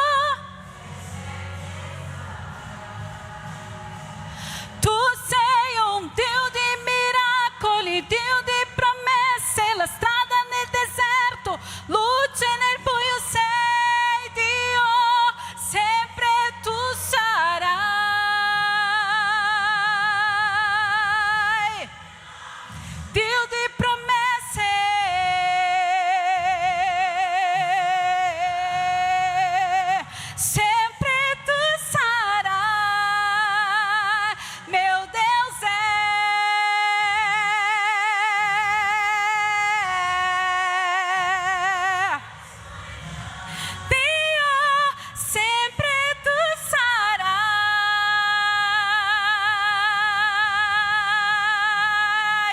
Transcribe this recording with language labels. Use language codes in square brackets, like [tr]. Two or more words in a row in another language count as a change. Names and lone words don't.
[it] Tu sei un Dio di miracoli, Dio di promesse, la strada nel deserto, luce nel buio sei Dio, sempre tu sarai. Dio di promesse, sempre tu sarai, [pt] meu Deus é. [it] Dio, sempre tu sarai.